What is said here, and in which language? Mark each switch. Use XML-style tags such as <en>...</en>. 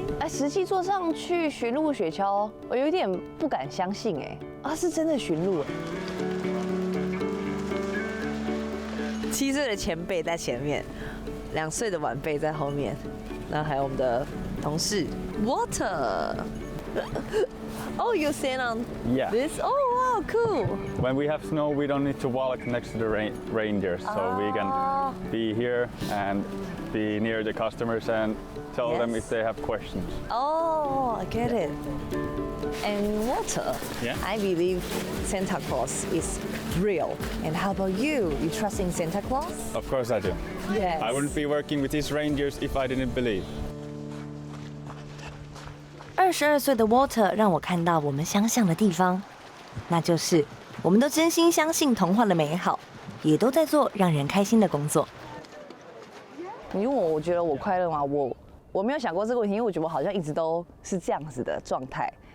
<zh>实际坐上去驯鹿雪橇，我有点不敢相信是真的驯鹿7岁的前辈在前面，2岁的晚辈在后面，然后还有我们的同事 Water。</zh> <en>Oh, you stand on this? Oh, wow, cool. When we have snow, we don't need to walk next to the reindeers, so we can be here and be near the customers and tell them if they have questions. Oh, I get it. And Walter, I believe Santa Claus is real. And how about you? You trust in Santa Claus? Of course I do. Yes. I wouldn't be working with these reindeers if I didn't believe.</en> <zh>22岁的 Walter 让我看到我们相像的地方，那就是我们都真心相信童话的美好，也都在做让人开心的工作。你问我觉得我快乐吗？我我没有想过这个问题，因为我觉得我好像一直都是这样子的状态。</zh>